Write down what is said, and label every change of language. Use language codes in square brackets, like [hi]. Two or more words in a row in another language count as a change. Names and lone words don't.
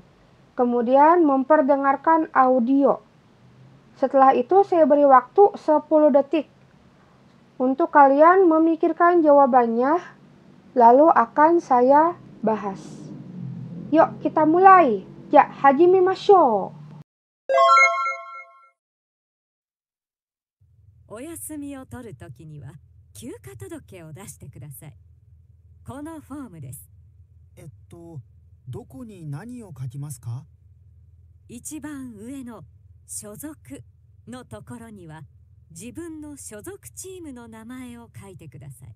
[id] Kemudian memperdengarkan audio. Setelah itu saya beri waktu 10 detik untuk kalian memikirkan jawabannya, lalu akan saya bahas. Yuk kita mulai. Ya, [ja] hajimemashou. お休みを取るときには休暇届を出してください。このフォームです。どこに何を書きますか？一番上の所属のところには自分の所属チームの名前を書いてください。